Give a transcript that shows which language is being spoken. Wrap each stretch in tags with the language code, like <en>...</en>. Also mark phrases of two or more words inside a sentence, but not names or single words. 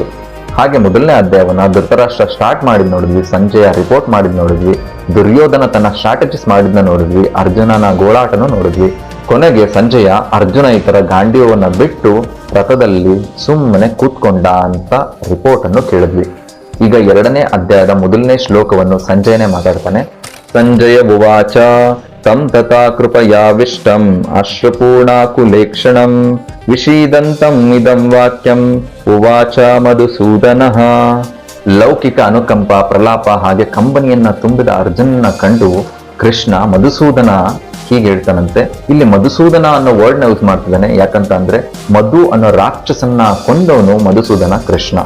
<kn>ಹಾಗೆ ಮೊದಲನೇ ಅಧ್ಯಾಯವನ್ನ ಧೃತರಾಷ್ಟ್ರ ಸ್ಟಾರ್ಟ್ ಮಾಡಿದ್ ನೋಡಿದ್ವಿ, ಸಂಜಯ ರಿಪೋರ್ಟ್ ಮಾಡಿದ್ ನೋಡಿದ್ವಿ, ದುರ್ಯೋಧನ ತನ್ನ ಸ್ಟ್ರಾಟಜಿಸ್ ಮಾಡಿದ್ನ ನೋಡಿದ್ವಿ, ಅರ್ಜುನನ ಗೋಳಾಟನೂ ನೋಡಿದ್ವಿ. ಕೊನೆಗೆ ಸಂಜಯ ಅರ್ಜುನ ಈ ತರ ಗಾಂಡೀವನ್ನ ಬಿಟ್ಟು ರಥದಲ್ಲಿ ಸುಮ್ಮನೆ ಕೂತ್ಕೊಂಡ ಅಂತ ರಿಪೋರ್ಟ್ ಅನ್ನು ಕೇಳಿದ್ವಿ. ಈಗ 2ನೇ ಅಧ್ಯಾಯದ ಮೊದಲನೇ ಶ್ಲೋಕವನ್ನು ಸಂಜಯನೇ ಮಾತಾಡ್ತಾನೆ.</kn> <sa>ಸಂಜಯ ಉವಾಚ ತಂ ತಥಾ ಕೃಪಯಾವಿಷ್ಟಂ ಅಶ್ರುಪೂರ್ಣಾಕುಲೇಕ್ಷಣಂ ವಿಷೀದಂತಂ ಇದಂ ವಾಕ್ಯಂ ಉವಾಚ ಮಧುಸೂದನಃ.</sa> <kn>ಲೌಕಿಕ ಅನುಕಂಪ, ಪ್ರಲಾಪ ಹಾಗೆ ಕಂಬನಿಯನ್ನ ತುಂಬಿದ ಅರ್ಜುನನ ಕಂಡು ಕೃಷ್ಣ ಮಧುಸೂದನ ಹೀಗೆ ಹೇಳ್ತಾನಂತೆ. ಇಲ್ಲಿ ಮಧುಸೂದನ ಅನ್ನೋ ವರ್ಡ್ ನ ಯೂಸ್ ಮಾಡ್ತಿದ್ದಾನೆ. ಯಾಕಂತ ಅಂದ್ರೆ ಮಧು ಅನ್ನೋ ರಾಕ್ಷಸನ್ನ ಕೊಂದವನು ಮಧುಸೂದನ ಕೃಷ್ಣ.</kn>